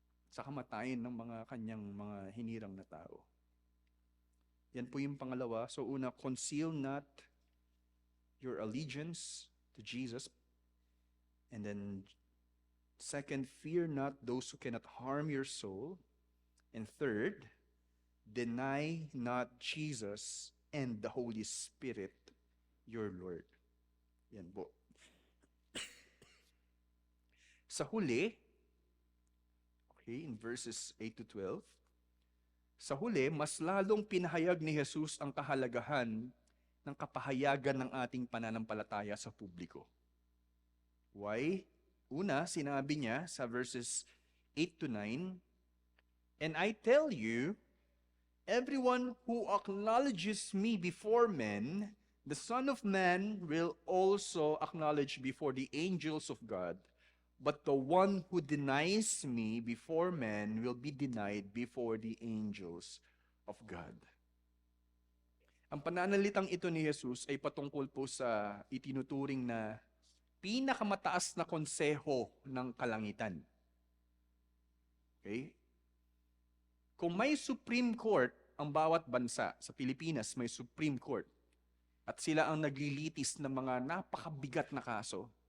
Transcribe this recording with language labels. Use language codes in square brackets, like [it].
[tl] Sa kamatayan ng mga kanyang mga hinirang na tao. Yan po yung pangalawa. So una, [en] conceal not your allegiance to Jesus. And then, second, fear not those who cannot harm your soul. And third, deny not Jesus and the Holy Spirit, your Lord. [tl] Yan po. Sa huli, [en] okay, in verses 8 to 12, [tl] sa huli, mas lalong pinahayag ni Jesus ang kahalagahan ng kapahayagan ng ating pananampalataya sa publiko. [en] Why? [tl] Una, sinabi niya sa verses 8 to 9, [en] and I tell you, everyone who acknowledges me before men, the Son of Man will also acknowledge before the angels of God. But the one who denies me before men will be denied before the angels of God. [tl] Ang pananalitang ito ni Jesus ay patungkol po sa itinuturing na pinakamataas na konseho ng kalangitan. Okay? Kung may Supreme Court ang bawat bansa, sa Pilipinas may Supreme Court, at sila ang naglilitis ng mga napakabigat na kaso.